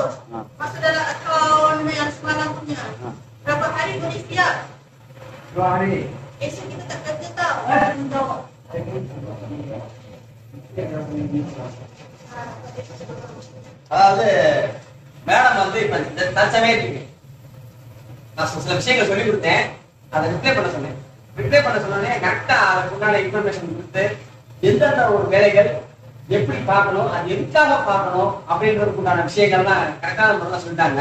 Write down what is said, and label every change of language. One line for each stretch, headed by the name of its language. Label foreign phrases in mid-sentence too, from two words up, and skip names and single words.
Malay: Masuk dalam akaun yang semalam punya. Berapa hari boleh siap? 2 hari. Esok kita tak kerja tau. Jawab.
Tamil: அதாவது மேடம் வந்து இப்ப தற்சமயத்துக்கு நான் சில விஷயங்கள் சொல்லி கொடுத்தேன், அதை ரிப்ளை பண்ண சொன்னேன். ரிப்ளை பண்ண சொன்னோடனே கரெக்டா அதுக்கு உண்டான இன்ஃபர்மேஷன் கொடுத்து எந்தெந்த ஒரு வேலைகள் எப்படி பார்க்கணும், அது எதுக்காக பார்க்கணும் அப்படின்றதுக்கு உண்டான விஷயங்கள்லாம் கரெக்டான முறையில் சொல்லிட்டாங்க.